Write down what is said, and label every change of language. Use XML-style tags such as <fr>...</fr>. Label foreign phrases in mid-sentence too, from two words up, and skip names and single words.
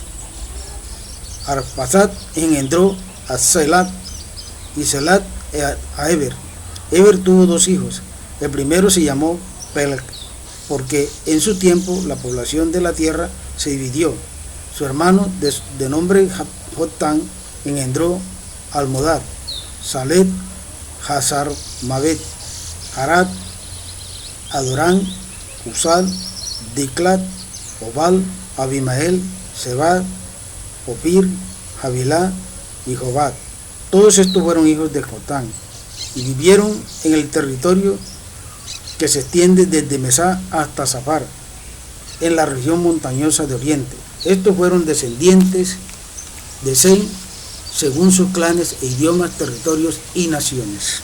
<es>Arphaxad engendró a Selat y Selat a Eber. Eber tuvo dos hijos. El primero se llamó Peleg, porque en su tiempo la población de la tierra se dividió. Su hermano, de nombre Jotán, engendró a Almodad, Salet, Hazar Mabet, Arad, Adorán, Usal, Diklat, Obal, Abimael, Sebad, Opir, Javilá y Jobad. Todos estos fueron hijos de Jotán y vivieron en el territorio que se extiende desde Mesá hasta Safar, en la región montañosa de Oriente. Estos fueron descendientes de Sem, según sus clanes e idiomas, territorios y naciones.</es>